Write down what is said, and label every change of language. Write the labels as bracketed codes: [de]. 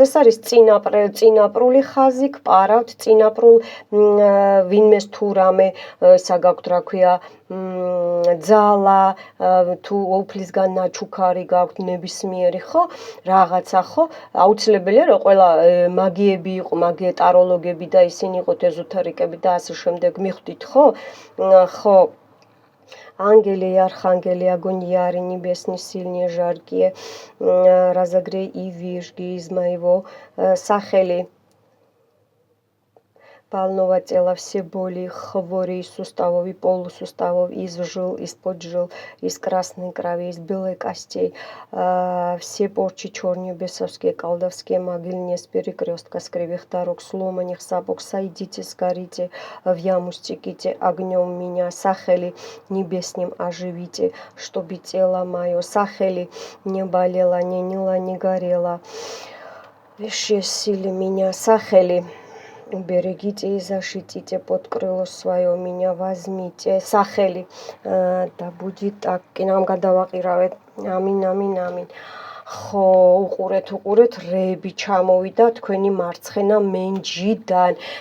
[ka] ეს არის წინაპრული ხაზი, გპარავთ წინაპრულ ვინმეს თუ რამე ისა გაქვთ, რა ქვია, ძალა, თუ უფლისგან ნაჩუქარი გაქვთ, ნებისმიერი, ხო? რაღაცა, ხო? აუცილებელია რომ ყველა მაგიები იყო, ტაროლოგები და ისინი იყოთ ეზოთერიკები და ასე შემდეგ მიხვდით, ხო? ხო. [ru] Ангели, архангели, огонь яри, небесный, сильнее, жаркие, разогрей и вижги из моего сахели. Полного тела все боли, хвори, суставов и полусуставов, из жил, из-под жил, из красной крови, из белой костей, все порчи черные, бесовские, колдовские, могильные, с перекрестка, с кривых дорог, сломанных сапог, сойдите, сгорите, в яму стеките огнем меня, сахели небесным оживите, чтобы тело мое, сахели не болело, не ныло, не горело, вещи силы меня, сахели. Берегите и защитите под крыло свое, меня возьмите. Сахели, да будет так. И нам [ka] გადავაყირავეთ. Ამინ, ამინ, ამინ. ხო, უყურეთ, რეები ჩამოვიდა თქვენი მარცხენა მენჯიდან.